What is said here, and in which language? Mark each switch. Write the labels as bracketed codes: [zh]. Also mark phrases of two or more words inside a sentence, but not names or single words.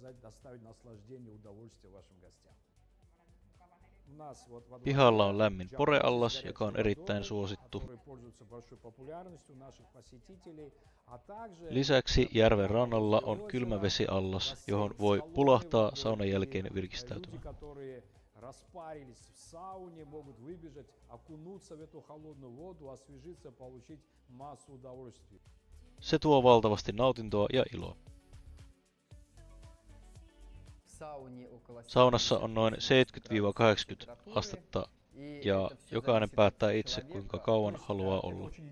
[fi] Pihalla on lämmin poreallas, joka on erittäin suosittu. Lisäksi järven rannalla on kylmävesiallas, johon voi pulahtaa saunan jälkeen virkistäytymään. [ru] Распарились в сауне, могут выбежать, окунуться в эту холодную воду, освежиться, получить массу удовольствия. [fi] Se tuo valtavasti nautintoa ja iloa. Saunassa on noin 70–80 astetta ja jokainen päättää itse, kuinka kauan haluaa olla.